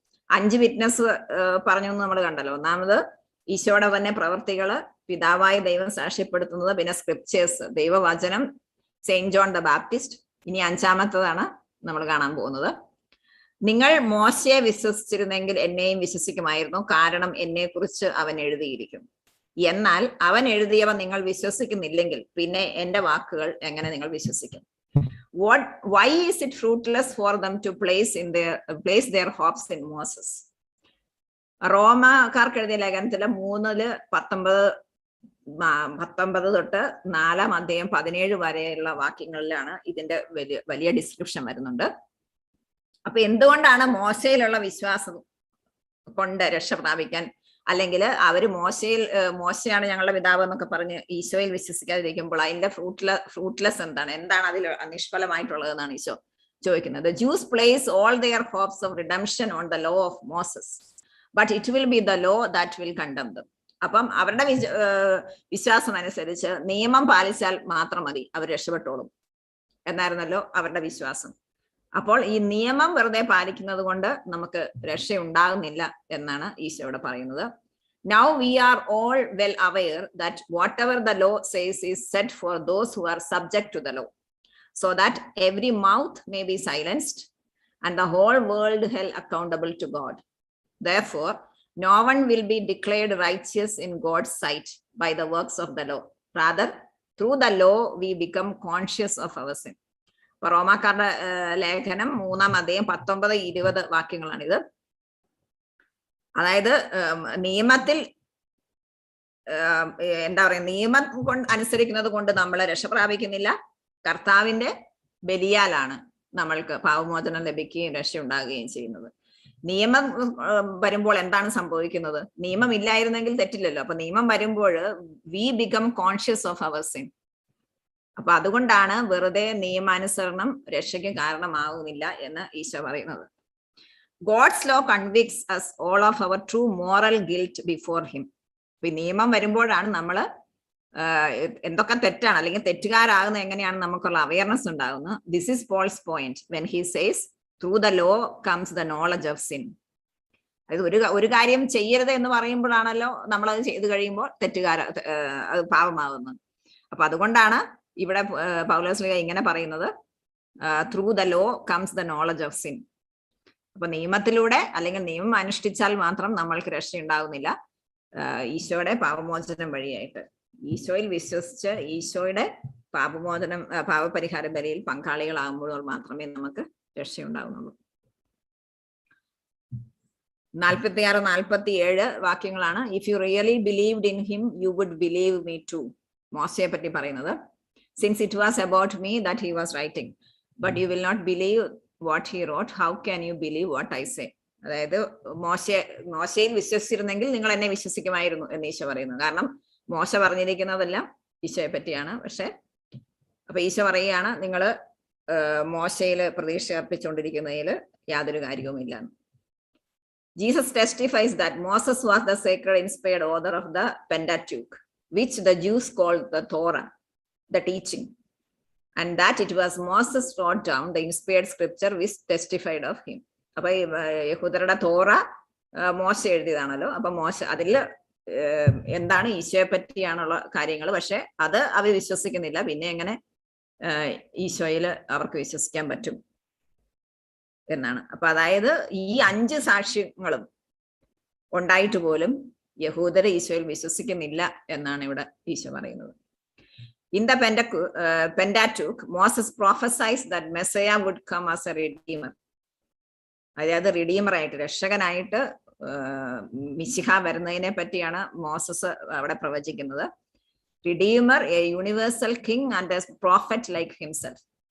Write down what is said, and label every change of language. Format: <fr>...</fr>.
<ml>5 witness പറഞ്ഞു എന്ന് നമ്മൾ കണ്ടല്ലോ. ഒന്നാമത് ഈശോയുടെ തന്നെ പ്രവർത്തികള്, പിതാവായ ദൈവം സാക്ഷ്യപ്പെടുത്തുന്നത്, പിന്നെ സ്ക്രിപ്ചേഴ്സ്, ദൈവവചനം, സെയിന്റ് ജോൺ ദ ബാപ്റ്റിസ്റ്റ്. ഇനി 5ാമത്തതാണ് നമ്മൾ കാണാൻ പോകുന്നത്. നിങ്ങൾ മോശയെ വിശ്വസിച്ചിരുന്നെങ്കിൽ എന്നെയും വിശ്വസിക്കുമായിരുന്നു, കാരണം എന്നെ കുറിച്ച് അവൻ എഴുതിയിരിക്കും. എന്നാൽ അവൻ എഴുതിയവ നിങ്ങൾ വിശ്വസിക്കുന്നില്ലെങ്കിൽ പിന്നെ എന്റെ വാക്കുകൾ എങ്ങനെ നിങ്ങൾ വിശ്വസിക്കും?</ml> <en>Why is it fruitless for them to place their hopes in Moses?</en> <ml>റോമാക്കാർക്ക് എഴുതിയ ലേഖനത്തില് 3:19 തൊട്ട് 4-ാം അധ്യായം 17 വരെയുള്ള വാക്യങ്ങളിലാണ് ഇതിന്റെ വലിയ ഡിസ്ക്രിപ്ഷൻ വരുന്നുണ്ട്. അപ്പൊ എന്തുകൊണ്ടാണ് മോശയിലുള്ള വിശ്വാസം കൊണ്ട് രക്ഷ പ്രാപിക്കാൻ, അല്ലെങ്കിൽ അവര് മോശയാണ് ഞങ്ങളുടെ പിതാവ് എന്നൊക്കെ പറഞ്ഞ് ഈശോയിൽ വിശ്വസിക്കാതിരിക്കുമ്പോൾ അതിന്റെ ഫ്രൂട്ട്ലെസ് എന്താണ് അതിൽ നിഷ്ഫലമായിട്ടുള്ളതെന്നാണ് ഈശോ ചോദിക്കുന്നത്.</ml> <en>Jews place all their hopes of redemption on the law of Moses, but it will be the law that will condemn them.</en> <ml>അപ്പം അവരുടെ വിശ്വാസം അനുസരിച്ച് നിയമം പാലിച്ചാൽ മാത്രം മതി, അവർ രക്ഷപ്പെട്ടോളും എന്നായിരുന്നല്ലോ അവരുടെ വിശ്വാസം. അപ്പോൾ ഈ നിയമം വെറുതെ പാലിക്കുന്നത് കൊണ്ട് നമുക്ക് രക്ഷയുണ്ടാകുന്നില്ല എന്നാണ് ഈശോയോട് പറയുന്നത്.</ml> <en>Now we are all well aware that whatever the law says is said for those who are subject to the law, so that every mouth may be silenced and the whole world held accountable to God. Therefore, no one will be declared righteous in God's sight by the works of the law. Rather, through the law we become conscious of our sin.</en> <ml>റോമാക്കാരുടെ ലേഖനം 3-ാം അധ്യായം 19-20 വാക്യങ്ങളാണിത്. അതായത് നിയമത്തിൽ എന്താ പറയാ, നിയമം അനുസരിക്കുന്നത് കൊണ്ട് നമ്മൾ രക്ഷ പ്രാപിക്കുന്നില്ല. കർത്താവിന്റെ ബലിയാലാണ് നമ്മൾക്ക് പാപമോചനം ലഭിക്കുകയും രക്ഷ ഉണ്ടാകുകയും ചെയ്യുന്നത്. നിയമം വരുമ്പോൾ എന്താണ് സംഭവിക്കുന്നത്? നിയമം ഇല്ലായിരുന്നെങ്കിൽ തെറ്റില്ലല്ലോ. അപ്പൊ നിയമം വരുമ്പോൾ</ml> <en>We become conscious of our sin.</en> <ml>അപ്പൊ അതുകൊണ്ടാണ് വെറുതെ നിയമാനുസരണം രക്ഷയ്ക്ക് കാരണമാകുന്നില്ല എന്ന് ഈശോ പറയുന്നത്.</ml> <en>God's law convicts us all of our true moral guilt before him.</en> <ml>ഇപ്പൊ നിയമം വരുമ്പോഴാണ് നമ്മൾ എന്തൊക്കെ തെറ്റാണ് അല്ലെങ്കിൽ തെറ്റുകാരാകുന്നത് എങ്ങനെയാണ് നമുക്കുള്ള അവയർനെസ് ഉണ്ടാകുന്നത്.</ml> <en>This is Paul's point when he says through the law comes the knowledge of sin.</en> <ml>അതായത് ഒരു കാര്യം ചെയ്യരുത് എന്ന് പറയുമ്പോഴാണല്ലോ നമ്മളത് ചെയ്ത് കഴിയുമ്പോൾ അത് പാപമാകുന്നത്. അപ്പൊ അതുകൊണ്ടാണ് ഇവിടെ പൗലോസ് ഇങ്ങനെ പറയുന്നത്,</ml> <en>Through the law comes the knowledge of sin.</en> <ml>അപ്പൊ നിയമത്തിലൂടെ അല്ലെങ്കിൽ നിയമം അനുഷ്ഠിച്ചാൽ മാത്രം നമ്മൾക്ക് രക്ഷ ഉണ്ടാകുന്നില്ല. ഈശോയുടെ പാപമോചനം വഴിയായിട്ട് ഈശോയിൽ വിശ്വസിച്ച് ഈശോയുടെ പാപപരിഹാര ബലിയിൽ പങ്കാളികളാകുമ്പോൾ മാത്രമേ നമുക്ക് രക്ഷയുണ്ടാകുന്നുള്ളൂ. 46-47 വാക്യങ്ങളാണ്.</ml> <en>If you really believed in him you would believe me too.</en> <ml>മോശയെ പറ്റി പറയുന്നത്.</ml> <en>Since it was about me that he was writing, but you will not believe what he wrote, how can you believe what I say?</en> <ml>അതായത് മോശയിൽ വിശ്വസിച്ചിരുന്നെങ്കിൽ നിങ്ങൾ എന്നെ വിശ്വസിക്കുമായിരുന്നു എന്ന് ഈശോ പറയുന്നു. കാരണം മോശ പറഞ്ഞിരിക്കുന്നതെല്ലാം ഈശോയെ പറ്റിയാണ്. അപ്പൊ ഈശോ പറയുകയാണ്, നിങ്ങൾ മോശയിൽ പ്രതീക്ഷ അർപ്പിച്ചുകൊണ്ടിരിക്കുന്നതിൽ യാതൊരു കാര്യവുമില്ല.</ml> <en>Jesus testifies that Moses was the sacred inspired author of the Pentateuch, which the Jews called the Torah, the teaching, and that it was Moses wrote down the inspired scripture which testified of him.</en> <ml>അപ്പൊ യഹൂദരുടെ തോറ മോശ എഴുതിയതാണല്ലോ. അപ്പൊ മോശ അതിൽ എന്താണ് ഈശോയെ പറ്റിയാണുള്ള കാര്യങ്ങൾ. പക്ഷെ അത് അവർ വിശ്വസിക്കുന്നില്ല. പിന്നെ എങ്ങനെ ഈശോയിൽ അവർക്ക് വിശ്വസിക്കാൻ പറ്റും എന്നാണ്. അപ്പൊ അതായത് ഈ 5 സാക്ഷ്യങ്ങളും ഉണ്ടായിട്ട് പോലും യഹൂദര് ഈശോയിൽ വിശ്വസിക്കുന്നില്ല എന്നാണ് ഇവിടെ ഈശോ പറയുന്നത്.</ml> <en>In the Pentateuch, Moses prophesies that Messiah would come as a redeemer.</en> <ml>അതായത് റിഡീമർ ആയിട്ട്, രക്ഷകനായിട്ട് മിശിഹ വരുന്നതിനെ പറ്റിയാണ് മോസസ് അവിടെ പ്രവചിക്കുന്നത്.</ml> <en>Redeemer, a universal king and a prophet like himself.</en>